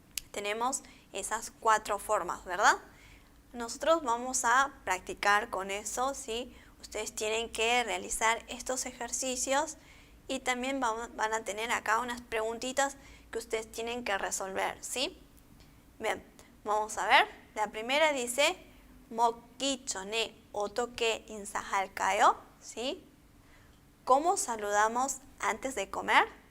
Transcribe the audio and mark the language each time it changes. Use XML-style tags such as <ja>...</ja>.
<es>Tenemos esas 4 formas, ¿verdad? Nosotros vamos a practicar con eso, ¿sí? Ustedes tienen que realizar estos ejercicios y también van a tener acá unas preguntitas que ustedes tienen que resolver, ¿sí? Bien, vamos a ver. La primera dice,</es> <ko>먹기 전에 어떻게 인사할까요?</ko> <es>¿Sí? ¿Cómo saludamos antes de comer?</es>